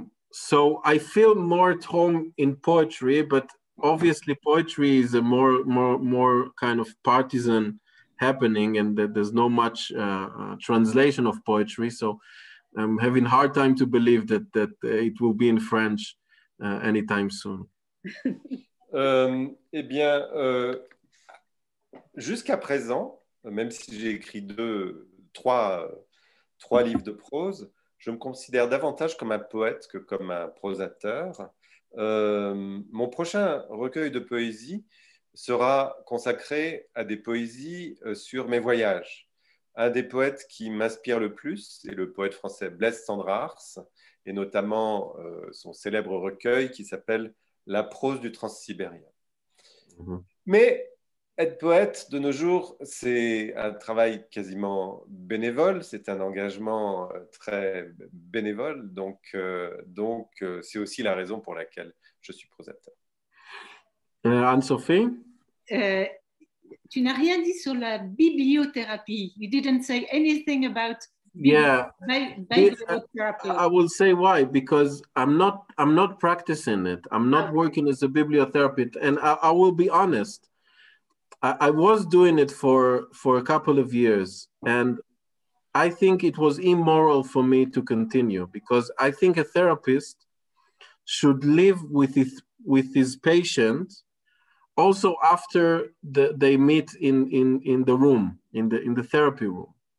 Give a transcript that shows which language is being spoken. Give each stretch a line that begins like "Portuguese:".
English: So I feel more at home in poetry, but obviously poetry is a more kind of partisan happening, and that there's no much translation of poetry. So I'm having a hard time to believe that it will be in French anytime soon.
French: Eh bien, jusqu'à présent, même si j'ai écrit 3 livres de prose, je me considère davantage comme un poète que comme un prosateur. Mon prochain recueil de poésie sera consacré à des poésies sur mes voyages. Un des poètes qui m'inspire le plus est le poète français Blaise Cendrars, et notamment son célèbre recueil qui s'appelle « La prose du Transsibérien ». Mais être poète de nos jours, c'est un travail quasiment bénévole, c'est un engagement très bénévole, donc c'est aussi la raison pour laquelle je suis prosateur. Anne-Sophie? Tu n'as rien dit sur la bibliothérapie.
English: You didn't say anything about bibliotherapy. I will say why, because I'm not practicing it. I'm not working as a bibliotherapist, and I will be honest. I was doing it for a couple of years, and I think it was immoral for me to continue, because I think a therapist should live with his patient also after they meet in the room, in the therapy room.